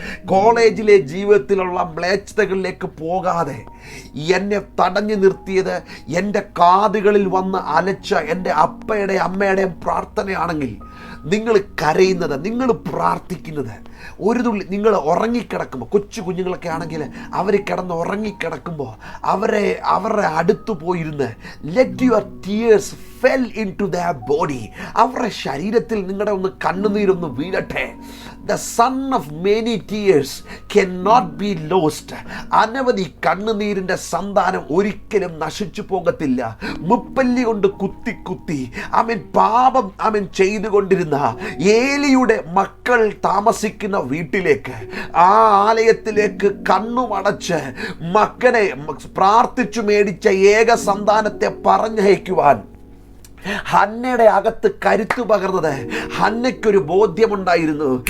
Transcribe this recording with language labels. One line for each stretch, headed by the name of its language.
Malayalam: കോളേജിലെ ജീവിതത്തിലുള്ള മ്ലേച്ഛതകളിലേക്ക് പോകാതെ എന്നെ തടഞ്ഞു നിർത്തിയത് എൻ്റെ കാതുകളിൽ വന്ന് അലച്ച എൻ്റെ അപ്പയുടെയും അമ്മയുടെയും പ്രാർത്ഥനയാണെങ്കിൽ, നിങ്ങൾ കരയുന്നത്, നിങ്ങൾ പ്രാർത്ഥിക്കുന്നത്, ഒരു തുള്ളി നിങ്ങൾ ഉറങ്ങിക്കിടക്കുമ്പോൾ, കൊച്ചു കുഞ്ഞുങ്ങളൊക്കെ ആണെങ്കിൽ അവർ കിടന്ന് ഉറങ്ങിക്കിടക്കുമ്പോൾ അവരുടെ അടുത്ത് പോയിരുന്ന്
English: let your tears fell in to their body,
Malayalam: അവരുടെ ശരീരത്തിൽ നിങ്ങളുടെ ഒന്ന് കണ്ണുനീരൊന്ന് വീഴട്ടെ.
English: The son of many tears cannot be lost.
Malayalam: അനവധി കണ്ണുനീരിൻ്റെ സന്താനം ഒരിക്കലും നശിച്ചു പോകത്തില്ല. മുപ്പല്ലി കൊണ്ട് കുത്തി പാപം ചെയ്തുകൊണ്ടിരുന്ന ഏലിയുടെ മക്കൾ താമസിക്കുന്ന വീട്ടിലേക്ക്, ആ ആലയത്തിലേക്ക് കണ്ണുമടച്ച് മകനെ പ്രാർത്ഥിച്ചു മേടിച്ച ഏക സന്താനത്തെ പറഞ്ഞയക്കുവാൻ ഹന്നയുടെ അകത്ത് കരുത്തു പകർന്നത് ഹന്നയ്ക്കൊരു ബോധ്യമുണ്ടായിരുന്നു.